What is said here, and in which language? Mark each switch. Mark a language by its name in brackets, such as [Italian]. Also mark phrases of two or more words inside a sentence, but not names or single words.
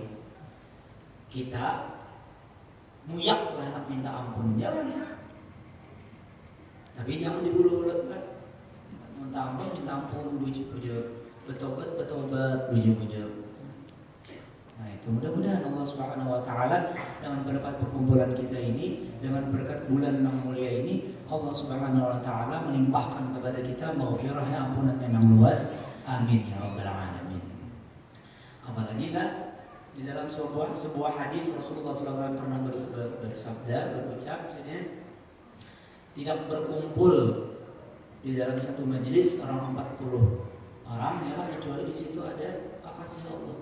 [Indonesian] Kita muyak anak minta ampun, jangan. Tapi jangan dihulu-hulukan. Minta ampun, bujur-bujur, bertobat, bujur-bujur. Nah itu mudah-mudahan [Arabic] الله سبحانه وتعالى [Indonesian] dengan berkat perkumpulan kita ini, dengan berkat bulan yang mulia ini, [Arabic] الله سبحانه وتعالى [Indonesian] melimpahkan kepada kita maghfirah, ampunan yang luas. [Arabic] آمين يا رب العالمين. [Indonesian] Apalagi lah di dalam sebuah hadis Rasulullah SAW pernah berucap tidak berkumpul di dalam satu majelis orang 40 orang ya kecuali di situ ada kekasih Allah.